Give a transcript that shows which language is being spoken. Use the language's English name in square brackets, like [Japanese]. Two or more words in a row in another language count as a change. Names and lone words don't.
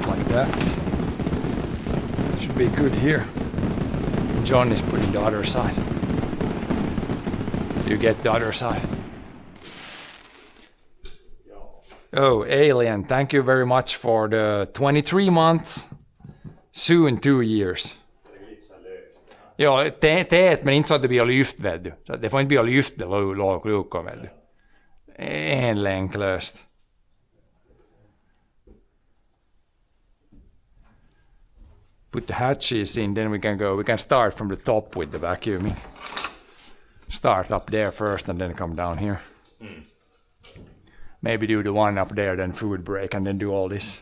[English] that. Should be good here. John is putting the other side. You get the other side. Oh, Alien, thank you very much for the 23 months. Soon 2 years. [Finnish] Ja, teet, [Swedish] men inte så att det blir lyft, vet du. Så det får inte bli lyft, det låg vet du. En länk löst. [English] Put the hatches in, then we can start from the top with the vacuuming. Start up there first and then come down here. Maybe do the one up there, then food break, and then do all this.